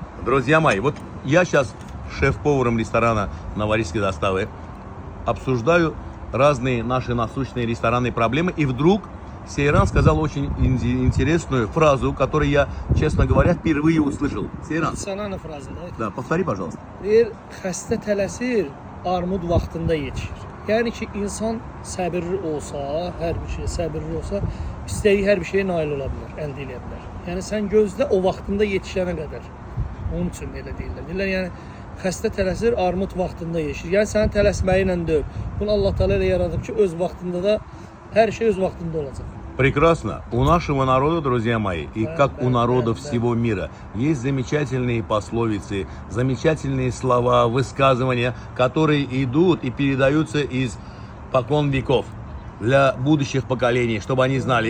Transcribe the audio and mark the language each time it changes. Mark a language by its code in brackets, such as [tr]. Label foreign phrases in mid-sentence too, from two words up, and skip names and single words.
[ru] Друзья мои, вот я сейчас шеф-поваром ресторана «Новорижской доставы» обсуждаю разные наши насущные ресторанные проблемы, и вдруг Сейран сказал очень интересную фразу, которую я, честно говоря, впервые услышал. Сейран. [az] Sana frazı da. [ru] Да, повтори, пожалуйста. [az] Deyir, xəstə tələsir, armud vaxtında yetişir. Yəni ki, insan səbirli olsa, hər bir şey səbirli olsa, istədiyi hər bir şeyə nail ola bilər, əldə edə bilər. Yəni sən gözlə o vaxtında yetişənə qədər. Onun üçün elə deyirlər. Deyirlər, yəni xəstə tələsir, armud vaxtında yetişir. Yəni sənin tələsməyinlə deyil. Bunu Allah Teala elə yaradıb ki, öz vaxtında da hər şey öz vaxtında olacaq. [ru] Прекрасно. У нашего народа, друзья мои, и как у народов всего мира, есть замечательные пословицы, замечательные слова, высказывания, которые идут и передаются из покон веков для будущих поколений, чтобы они знали.